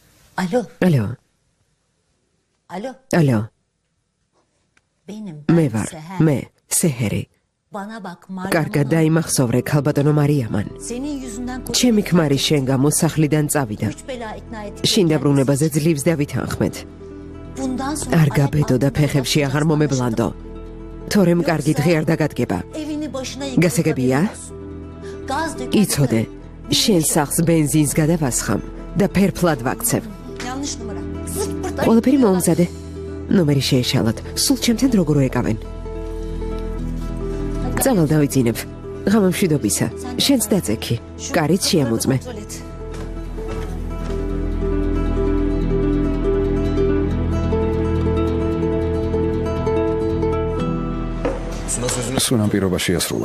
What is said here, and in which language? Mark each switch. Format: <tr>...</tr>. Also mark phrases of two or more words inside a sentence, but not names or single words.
<tr>Alo.</tr> <ka>ალო,</ka> <tr>Alo.</tr> <ka>ალო,</ka> <tr>Benim.</tr> <ka>მე ვარ, მე, სეჰერი.</ka> <tr>Bana bak</tr> <ka>კარგად დაიმახსოვრე ქალბატონო მარიამან.</ka> <tr>Senin yüzünden</tr> <ka>ჩემი ქმარი შენ გამო სახლიდან წავიდა.</ka> <tr>güç bela ikna ettik.</tr> <ka>შინ დაბრუნებაზე ძლივს დავითანხმეთ.</ka> <tr>Bundan sonra</tr> <ka>არ გაბედო და ფეხებში აღარ მომებლანდო. თორემ კარგი დღე არ დაგადგება.</ka> <tr>evini başına</tr> <ka>გასაგებია?</ka> <tr>Gaz döküp</tr> <ka>იცოდე, შენ სახლს ბენზინს გადავასხამ და ფერფლად ვაქცევ.</ka> <tr>yanlış numara. Zırt pırt</tr> <ka>ყველაფერი მოუმზადე. ნომერი შეეშალოთ. სულ ჩემთან როგორ ეკავენ. წავალ დავიძინებ. ღამამშვიდობისა. შენც დაწექი. კარით შეამოწმე.</ka> <tr>kontrol et.</tr> <ka>სუნამ პირობა შეასრულა.</ka>